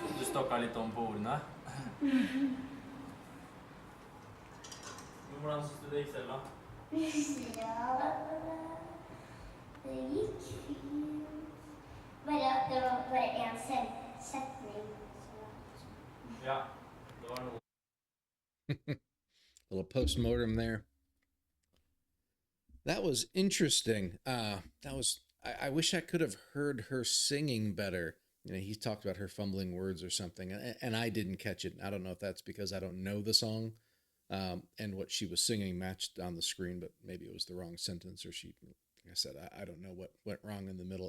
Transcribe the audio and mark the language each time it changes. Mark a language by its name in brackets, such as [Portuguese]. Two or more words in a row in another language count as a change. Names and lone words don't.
[Norwegian] Du stokket litt om på ordene. Men hvordan synes du det gikk selv, da? Ja, det gikk fint. Bare at det var bare en setning. Ja, det var noe. [English] Little post-mortem there. That was interesting. I wish I could have heard her singing better. He talked about her fumbling words or something, and I didn't catch it. I don't know if that's because I don't know the song, and what she was singing matched on the screen, but maybe it was the wrong sentence, or like I said, I don't know what went wrong in the middle.